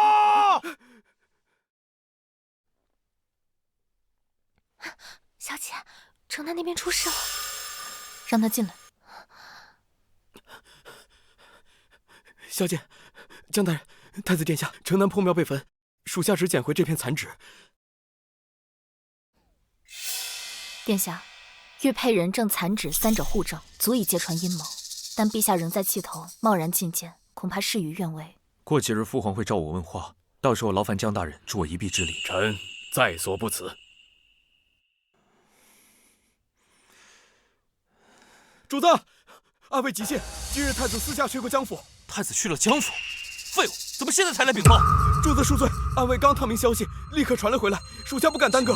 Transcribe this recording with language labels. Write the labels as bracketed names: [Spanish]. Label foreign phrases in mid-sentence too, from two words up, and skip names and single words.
[Chinese] 小姐，城南那邊出事了，讓他進來。小姐，江大人，太子殿下，城南破廟被焚，屬下只撿回這片殘紙。殿下，玉佩人證殘紙三者互證，足以揭穿陰謀。但陛下仍在氣頭，貿然進諫，恐怕事與願違。過幾日父皇會召我問話，到時候勞煩江大人助我一臂之力。臣在所不辭。主子，暗卫急信，今日太子私下去过江府。太子去了江府？废物，怎么现在才来禀报？主子恕罪，暗卫刚探明消息，立刻传了回来，属下不敢耽搁。